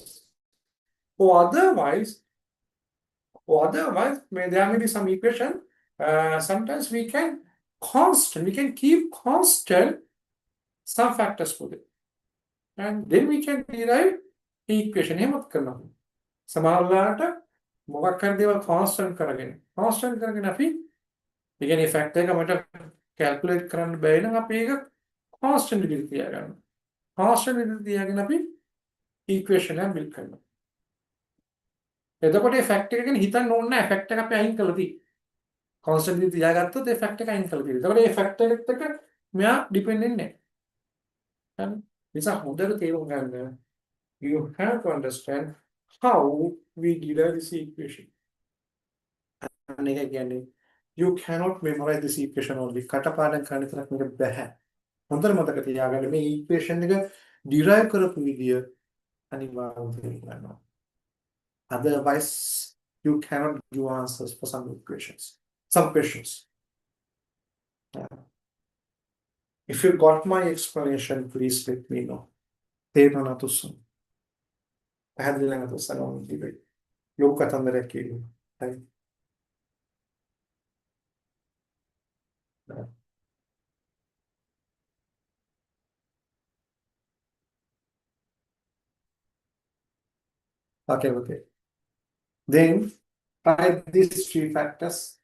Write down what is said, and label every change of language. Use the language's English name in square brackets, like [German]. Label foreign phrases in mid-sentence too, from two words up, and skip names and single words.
[English] Or otherwise, there may be some equation. Sometimes we can keep constant some factors for it. And then we can derive the equation. [Sinhala] එහෙමත් කරනවා. සමහරවිට මොකක් හරි දේවල් constant කරගෙන අපි ඒ කියන්නේ factor එක මට calculate කරන්න බැරි නම් අපි ඒක constant විදිහට තියාගන්නවා. constant විදිහට තියාගෙන අපි equation එක build කරනවා. එතකොට මේ factor එක ගැන හිතන්න ඕනේ නැහැ. factor එක අපි අයින් කළා තියෙන්නේ. constant විදිහට තියාගත්තොත් ඒ factor එක අයින් කළා තියෙනවා. එතකොට මේ factor එකත් එක්ක මෙයා depend වෙන්නේ නැහැ. නිසා හොඳට තේරුම් ගන්න. [English] You have to understand how we derive this equation. [Sinhala] අනේක කියන්නේ [English] you cannot memorize this equation only. [Sinhala] කටපාඩම් කරන්න තරක් මේක බෑ. හොඳට මතක තියාගන්න මේ equation එක derive කරපු විදිය අනිවාර්යයෙන් තේරුම් ගන්නවා. [English] Otherwise, you cannot give answers for some equations, some questions. Yeah. If you got my explanation, please let me know. [Sinhala] තේරුණා තුසුන්. පැහැදිලි නැත්නම් තුසන් ඕන කිව්වේ. යොක් කතන්දරයක් කියනවා. හරි. [English] Okay. Then try these three factors.